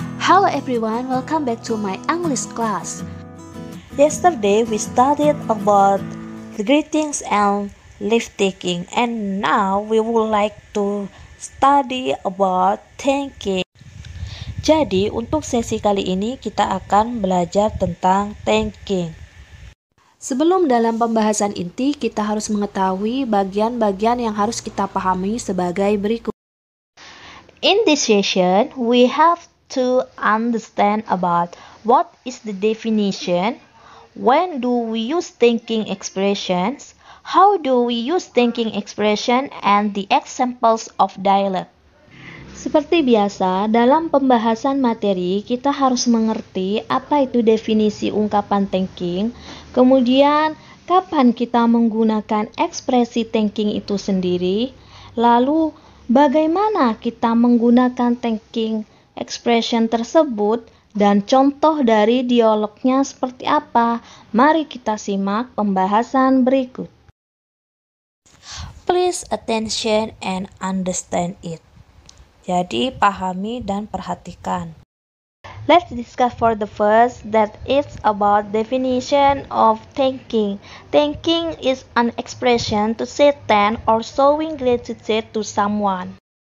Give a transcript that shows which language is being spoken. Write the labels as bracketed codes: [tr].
[en] Hello everyone, welcome back to my English class. Yesterday we studied about greetings and leave taking, and now we would like to study about thanking. [id] Jadi untuk sesi kali ini kita akan belajar tentang thanking. Sebelum dalam pembahasan inti, kita harus mengetahui bagian-bagian yang harus kita pahami sebagai berikut. [en] In this session, we have to understand about what is the definition, when do we use thanking expressions, how do we use thanking expression, and the examples of dialogue. [id] Seperti biasa, dalam pembahasan materi kita harus mengerti apa itu definisi ungkapan thanking, kemudian kapan kita menggunakan ekspresi thanking itu sendiri, lalu bagaimana kita menggunakan thanking expression tersebut, dan contoh dari dialognya seperti apa. Mari kita simak pembahasan berikut. [en] Please attention and understand it. [id] Jadi pahami dan perhatikan. [en] Let's discuss for the first that it's about definition of thanking. Thanking is an expression to say thanks or showing gratitude to someone.